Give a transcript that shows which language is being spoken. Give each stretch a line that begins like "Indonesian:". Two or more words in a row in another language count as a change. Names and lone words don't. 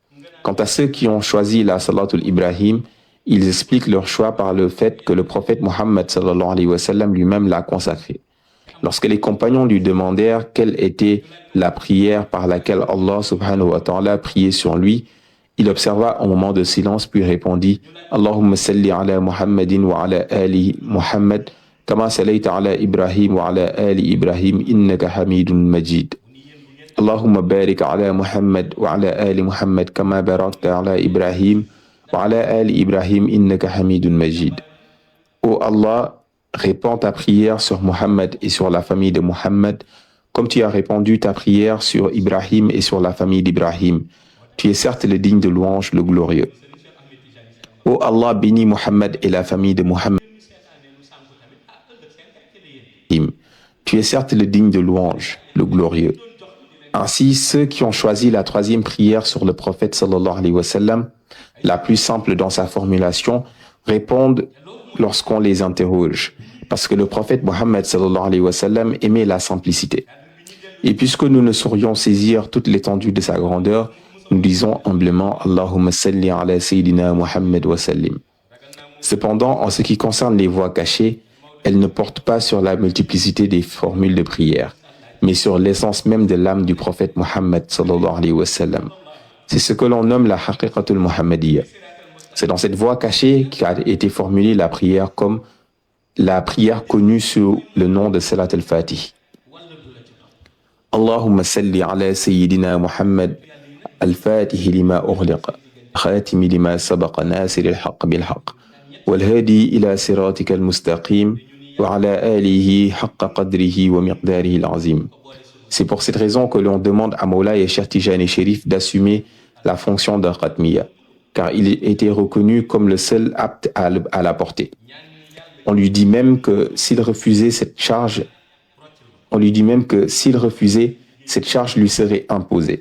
French: Quant à ceux qui ont choisi la
Arabic: صلاة إبراهيم,
French: Ils expliquent leur choix par le fait que le prophète Mohammed
Arabic: صلى الله عليه وسلم
French: lui-même l'a consacré. Lorsque les compagnons lui demandèrent quelle était la prière par laquelle Allah
Arabic: سبحانه وتعالى
French: priait sur lui, il observa un moment de silence puis répondit
Arabic: اللهم صل على محمد وعلى آل محمد كما صليت على إبراهيم وعلى آل إبراهيم إنك حميد مجيد. اللهم بارك على محمد وعلى آل محمد كما باركت على إبراهيم وعلى آل إبراهيم إنك حميد مجيد.
French: Ô Allah, répands ta prière sur Muhammad et sur la famille de Muhammad, comme tu as répandu ta prière sur Ibrahim et sur la famille d'Ibrahim. Tu es certes le digne de louange, le glorieux. Ô Allah, bénis Muhammad et la famille de Muhammad. Tu es certes le digne de louange, le glorieux. Ainsi, ceux qui ont choisi la troisième prière sur le prophète
Arabic: صلى الله عليه وسلم,
French: la plus simple dans sa formulation, répondent lorsqu'on les interroge, parce que le prophète Mohammed
Arabic: صلى الله عليه وسلم
French: aimait la simplicité. Et puisque nous ne saurions saisir toute l'étendue de sa grandeur, nous disons humblement
Arabic: اللهم صل على سيدنا محمد وسلم.
French: Cependant, en ce qui concerne les voies cachées, elles ne portent pas sur la multiplicité des formules de prière, mais sur l'essence même de l'âme du prophète Mohammed
Arabic: صلى الله عليه وسلم.
French: C'est ce que l'on nomme la
Arabic: الحقيقة المحمدية.
French: C'est dans cette voie cachée qu'a été formulée la prière comme la prière connue sous le nom de
Arabic: صلاة الفاتح. اللهم صل على سيدنا محمد الفاتح لما أغلق الخاتم لما سبق ناصر الحق بالحق والهادي إلى صراطك المستقيم وعلى آله حق قدره ومقداره العظيم.
French: C'est pour cette raison que l'on demande à Mawla et Cheikh Tijani Chérif d'assumer la fonction d'un Khatmiya, car il était reconnu comme le seul apte à la porter. On lui dit même que s'il refusait cette charge, cette charge lui serait imposée.